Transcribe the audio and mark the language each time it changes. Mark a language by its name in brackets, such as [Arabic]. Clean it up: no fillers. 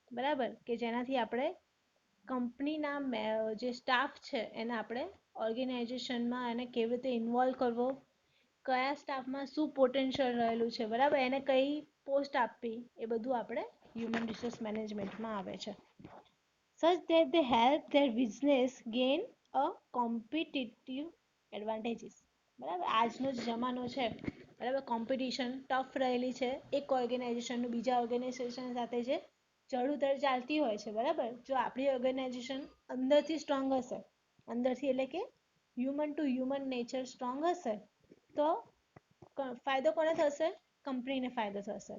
[Gujarati] બરાબર, કે જેનાથી આપણે કંપનીના જે સ્ટાફ છે એને આપણે ઓર્ગેનાઇઝેશનમાં એને કેવી રીતે ઇન્વોલ્વ કરવો, કયા સ્ટાફમાં શું પોટેન્શિયલ રહેલું છે, બરાબર, એને કઈ પોસ્ટ આપવી, એ બધું આપણે હ્યુમન રિસોર્સ મેનેજમેન્ટમાં આવે છે. [English] such that they help their business gain a competitive advantages. [Gujarati] બરાબર, આજનો જ જમાનો છે, બરાબર, કોમ્પિટિશન ટફ રહેલી છે એક ઓર્ગેનાઇઝેશનનું બીજા ઓર્ગેનાઇઝેશન સાથે જે ચઢ-ઉતર ચાલતી હોય છે. બરાબર, જો આપણી ઓર્ગેનાઇઝેશન અંદરથી સ્ટ્રોંગ હશે, અંદરથી એટલે કે human two human nature strong હશે તો ફાયદો કોને થશે, કંપનીને ફાયદો થશે.